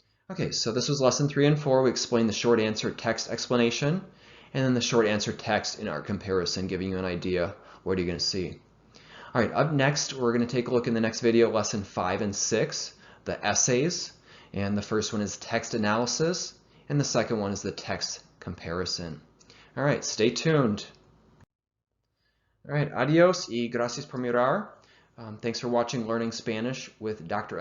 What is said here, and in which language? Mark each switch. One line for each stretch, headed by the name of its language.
English: Okay, so this was lesson 3 and 4. We explained the short answer text explanation, and then the short answer text in art comparison, giving you an idea what you're going to see. All right, up next, we're going to take a look in the next video, lesson 5 and 6, the essays. And the first one is text analysis, and the second one is the text comparison. All right, stay tuned. All right,
Spanish: adios y gracias por mirar.
English: Thanks for watching Learning Spanish with Dr.